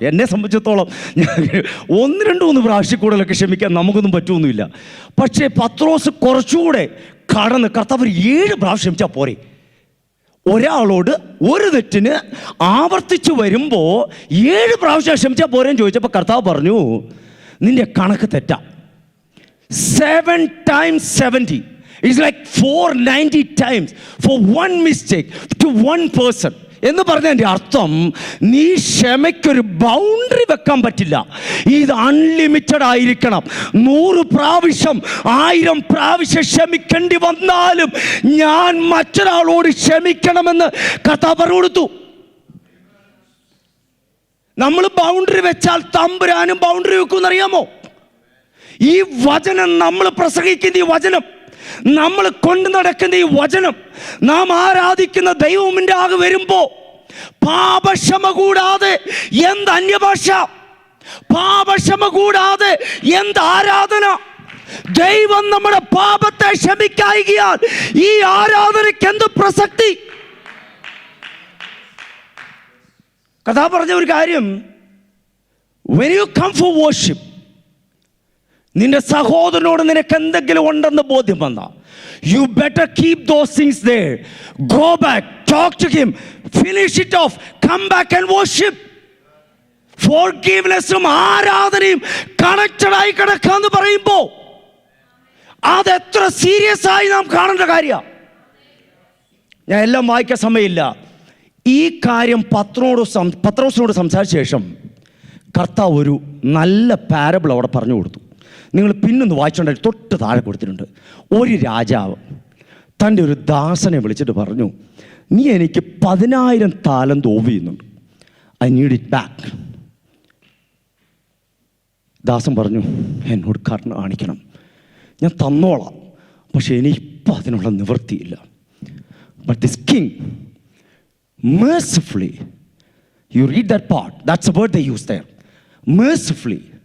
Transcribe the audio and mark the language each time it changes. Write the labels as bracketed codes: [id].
[ml] എന്നെ സംബന്ധിച്ചിടത്തോളം 1-2-3 പ്രാവശ്യം കൂടുതലൊക്കെ ക്ഷമിക്കാൻ നമുക്കൊന്നും പറ്റുമൊന്നുമില്ല. പക്ഷേ പത്രോസ് കുറച്ചുകൂടെ കടന്ന് കർത്താവ് 7 പ്രാവശ്യം ക്ഷമിച്ചാൽ പോരെ. ഒരാളോട് ഒരു തെറ്റിന് ആവർത്തിച്ച് വരുമ്പോൾ 7 പ്രാവശ്യം ക്ഷമിച്ചാൽ പോരെന്ന് ചോദിച്ചപ്പോൾ കർത്താവ് പറഞ്ഞു, നിന്റെ കണക്ക് തെറ്റാ. [en] 7 times 70 is like 490 times for one mistake to one person. [ml] എന്ന് പറഞ്ഞതിൻ്റെ അർത്ഥം നീ ക്ഷമയ്ക്കൊരു ബൗണ്ടറി വെക്കാൻ പറ്റില്ല. ഇത് അൺലിമിറ്റഡ് ആയിരിക്കണം. 100 പ്രാവശ്യം 1000 പ്രാവശ്യം ക്ഷമിക്കേണ്ടി വന്നാലും ഞാൻ മറ്റൊരാളോട് ക്ഷമിക്കണമെന്ന് കർത്താവ് പറഞ്ഞു കൊടുത്തു. നമ്മൾ ബൗണ്ടറി വെച്ചാൽ തമ്പുരാനും ബൗണ്ടറി വെക്കുമെന്നറിയാമോ? ഈ വചനം നമ്മൾ പ്രസംഗിക്കുന്ന ഈ വചനം, നമ്മൾ കൊണ്ടു നടക്കുന്ന ഈ വചനം, നാം ആരാധിക്കുന്ന ദൈവമിൻ്റെ ആകെ വരുമ്പോ പാപക്ഷമ കൂടാതെ എന്ത് അന്യഭാഷ, പാപക്ഷമ കൂടാതെ എന്ത് ആരാധന. ദൈവം നമ്മുടെ പാപത്തെ ക്ഷമിക്കായികയാൽ ഈ ആരാധനയ്ക്ക് എന്ത് പ്രസക്തി. കഥാ പറഞ്ഞ ഒരു കാര്യം, [en] when you come for worship, [ml] നിന്റെ സഹോദരനോട് നിനക്ക് എന്തെങ്കിലും ഉണ്ടെന്ന് ബോധ്യം വന്ന, [en] you better keep those things there. Go back, talk to him, finish it off, come back and worship. [ml] Forgivenessും ആരാധനയും കണക്റ്റഡായി കിടക്കാന്ന് പറയുമ്പോൾ അതെത്ര സീരിയസ് ആയി നാം കാണേണ്ട കാര്യമാണ്. ഞാൻ എല്ലാം വായിക്കാൻ സമയമില്ല. ഈ കാര്യം പത്രോസിനോട് സംസാരിച്ച ശേഷം കർത്താവ് ഒരു നല്ല പാരബിൾ അവിടെ പറഞ്ഞു കൊടുത്തു. നിങ്ങൾ പിന്നൊന്ന് വായിച്ചുകൊണ്ടായി തൊട്ട് താഴെ കൊടുത്തിട്ടുണ്ട്. ഒരു രാജാവ് തൻ്റെ ഒരു ദാസനെ വിളിച്ചിട്ട് പറഞ്ഞു, നീ എനിക്ക് 10,000 താലന്ത് ഓവ് ചെയ്യുന്നുണ്ട്, [en] I need it back. [ml] ദാസൻ പറഞ്ഞു, എന്നോട് കരുണ കാണിക്കണം, ഞാൻ തന്നോളാം, പക്ഷെ എനിക്കിപ്പോൾ അതിനുള്ള നിവൃത്തിയില്ല. [en] but this king mercifully, you read that part, that's the word they use there, mercifully